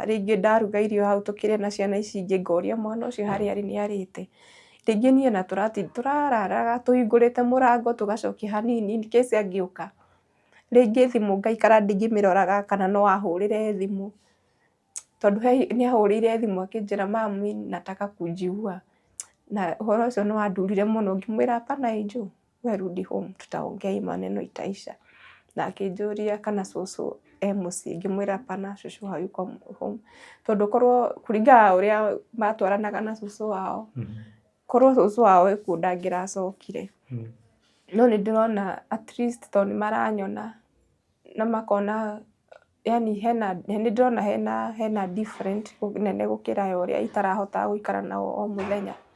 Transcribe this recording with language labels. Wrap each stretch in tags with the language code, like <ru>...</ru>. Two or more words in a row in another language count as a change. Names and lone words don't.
<ki>Rĩngĩ ndaruga irio hau tũkĩrĩa na ciana ici ingĩ ngoria mwana ũcio harĩa arĩ nĩ arĩte. Rĩngĩ niĩ na tũrararaga tũhingũrĩte mũrango tũgacokia hanini</ki> <en>in case</en> <ki>angĩũka. Rĩngĩ thimũ ngaikara ngĩmĩroraga kana no ahũrĩre thimũ. Tondũ nĩ ahũrĩire thimũ akĩnjĩra</ki> <sw>mami nataka kujua.</sw> <ki>Na ũhoro ũcio nĩ wandurire mũno, ngĩmwĩra</ki> <sw>hapana Angel, we rudi home, tutaongea hii maneno itaisha.</sw> <ki>Na akĩnjũria kana cũcũ mũciĩ, ngĩmwĩra</ki> <sw>hapana, cũcũ hayuko home.</sw> <ki>Tondũ korwo kũringana ũrĩa matwaranaga na cũcũ wao, korwo cũcũ wao ekuo ndangĩracokire. No nĩ ndĩrona</ki> <en>at least</en> <ki>tondũ nĩ maranyona na makona, yani nĩ ndĩrona hena different nene gũkĩra ũrĩa itarahota gũikara nao o mũthenya.</ki>